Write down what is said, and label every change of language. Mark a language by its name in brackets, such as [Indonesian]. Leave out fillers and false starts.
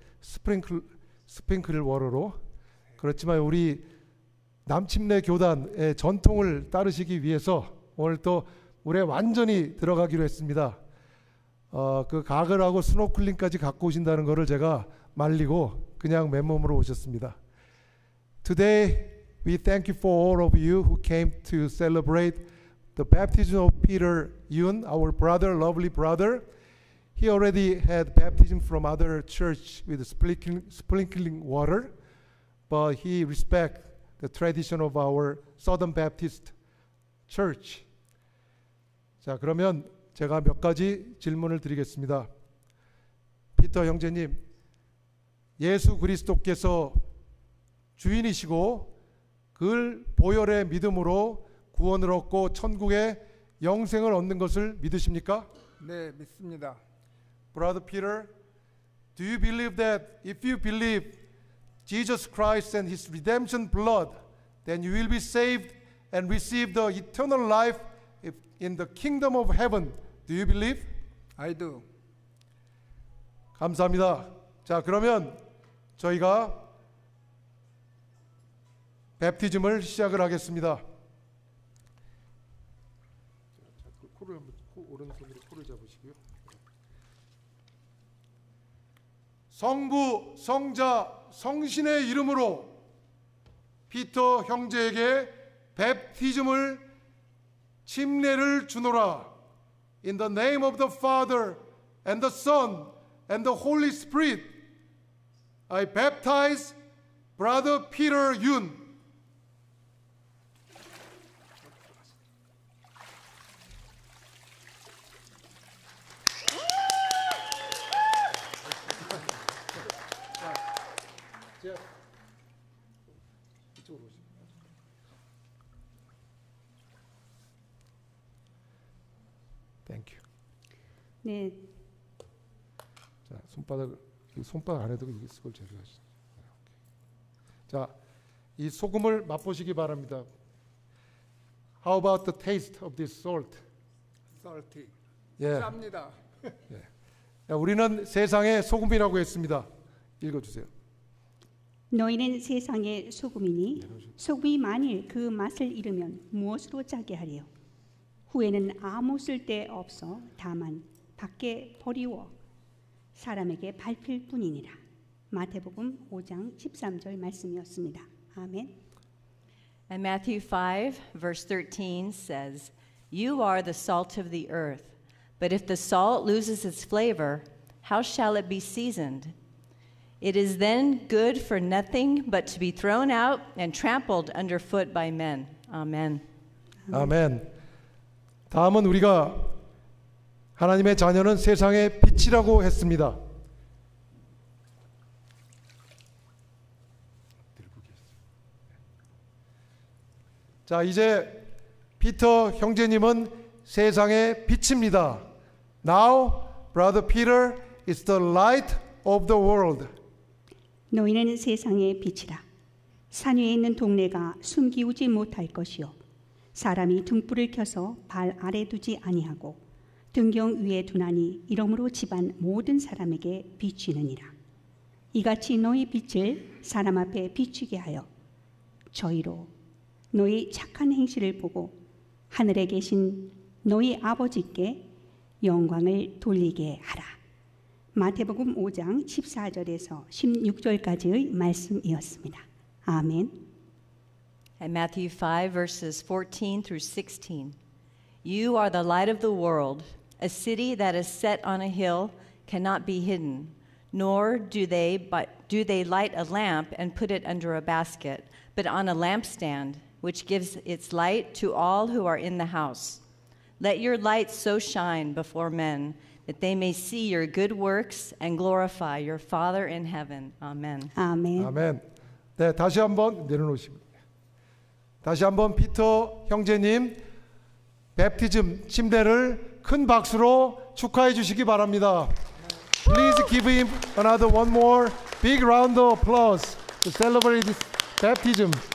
[English] 스프링클 워러로. [Korean] 그렇지만 우리 남침내 교단의 전통을 따르시기 위해서 오늘 또 물에 완전히 들어가기로 했습니다. 그 가글하고 스노클링까지 갖고 오신다는 것을 제가 말리고 그냥 맨몸으로 오셨습니다. [English] Today we thank you for all of you who came to celebrate the baptism of Peter Yun, our brother, lovely brother. He already had baptism from other church with sprinkling water, but he respect the tradition of our Southern Baptist Church. [Korean] 자, 그러면 제가 몇 가지 질문을 드리겠습니다. 피터 형제님, 예수 그리스도께서 주인이시고 그를 보혈의 믿음으로 구원을 얻고 천국의 영생을 얻는 것을 믿으십니까? 네, 믿습니다. [English] Brother Peter, do you believe that if you believe Jesus Christ and His redemption blood, then you will be saved and receive the eternal life in the kingdom of heaven? Do you believe? I do. [Korean] 감사합니다. 자, 그러면 저희가 뵙티즘을 시작을 하겠습니다. 코를 한번 오른손으로 코를 잡으시고요. 성부, 성자, 성신의 이름으로 피터 형제에게 뵙티즘을 침례를 주노라. [English] In the name of the Father and the Son and the Holy Spirit, I baptize Brother Peter Yun. Thank you. [Korean] 네, 자, 손바닥 안에도 이걸 제거하시죠. 자, 이 소금을 맛보시기 바랍니다. [English] How about the taste of this salt? Salty. [Korean] 예. 짭니다. 자, 우리는 세상의 소금이라고 했습니다. 읽어주세요. 너희는 세상의 소금이니 소금이 만일 그 맛을 잃으면 무엇으로 짜게 하리요? 후에는 아무 쓸데 없어 다만 밖에 버리워 사람에게 밟힐 뿐이니라. 마태복음 5장 13절 말씀이었습니다. 아멘. [English] And Matthew 5, verse 13 says, You are the salt of the earth, but if the salt loses its flavor, how shall it be seasoned? It is then good for nothing but to be thrown out and trampled underfoot by men. Amen. [Korean] 아멘. 다음은 우리가 하나님의 자녀는 세상의 빛이라고 했습니다. 자, 이제 피터 형제님은 세상의 빛입니다. [English] Now, brother Peter is the light of the world. [Korean] 너희는 세상의 빛이라. 산 위에 있는 동네가 숨기우지 못할 것이요 사람이 등불을 켜서 발 아래 두지 아니하고 등경 위에 두나니 이러므로 집안 모든 사람에게 비추느니라. 이같이 너희 빛을 사람 앞에 비추게 하여 저희로 너희 착한 행실을 보고 하늘에 계신 너희 아버지께 영광을 돌리게 하라. 마태복음 5장 14절에서 16절까지의 말씀이었습니다. 아멘. [English] And Matthew 5, verses 14 through 16. You are the light of the world. A city that is set on a hill cannot be hidden, nor do they light a lamp and put it under a basket, but on a lampstand, which gives its light to all who are in the house. Let your light so shine before men that they may see your good works and glorify your Father in heaven. Amen. [Korean] 아멘. 아멘. 네, 다시 한번 내려놓으시고. 다시 한번 피터 형제님 뵙티즘 침례를 큰 박수로 축하해 주시기 바랍니다. [English] Please give him another one more big round of applause to celebrate this baptism.